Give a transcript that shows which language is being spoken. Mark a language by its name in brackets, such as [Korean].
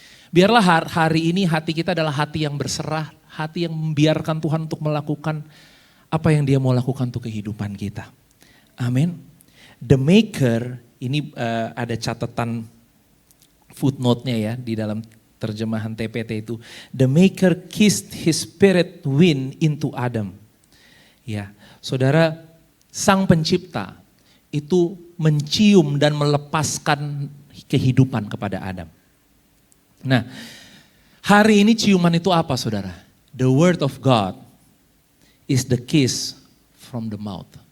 [Indonesian] Biarlah hari ini hati kita adalah hati yang berserah, hati yang membiarkan Tuhan untuk melakukan apa yang dia mau lakukan untuk kehidupan kita. Amin. [English] The maker, [Indonesian] ini ada catatan footnote-nya ya di dalam terjemahan TPT itu. [English] The maker kissed his spirit wind into Adam. [Indonesian] Ya, saudara, sang pencipta itu mencium dan melepaskan kehidupan kepada Adam. Nah, hari ini ciuman itu apa saudara? [English] The word of God is the kiss from the mouth.